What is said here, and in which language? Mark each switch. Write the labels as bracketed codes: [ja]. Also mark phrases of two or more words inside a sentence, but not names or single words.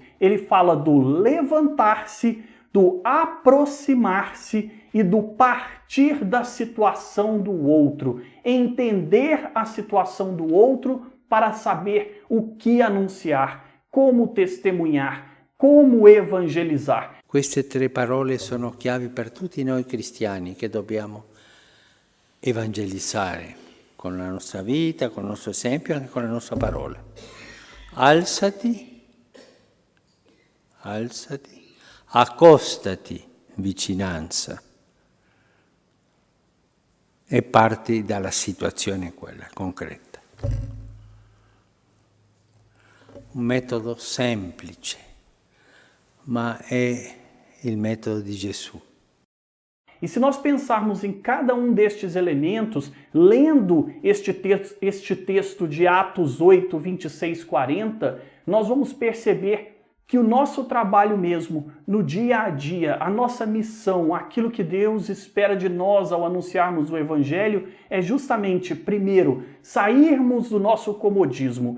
[pt] Ele fala do levantar-se, do aproximar-se e do partir da situação do outro, entender a situação do outro para saber o que anunciar, como testemunhar, como evangelizar. [it] Queste 3 parole sono chiavi per tutti noi cristiani che dobbiamo evangelizzare con la nostra vita, con il nostro esempio e anche con la nostra parola. Alzati, alzati, accostati, vicinanza, e parti dalla situazione quella concreta. Un metodo semplice, ma è il metodo di Gesù. [pt] E se nós pensarmos em cada um destes elementos, lendo este texto de Atos 8, 26, 40, nós vamos perceber que o nosso trabalho mesmo, no dia a dia, a nossa missão, aquilo que Deus espera de nós ao anunciarmos o Evangelho, é justamente, primeiro, sairmos do nosso comodismo.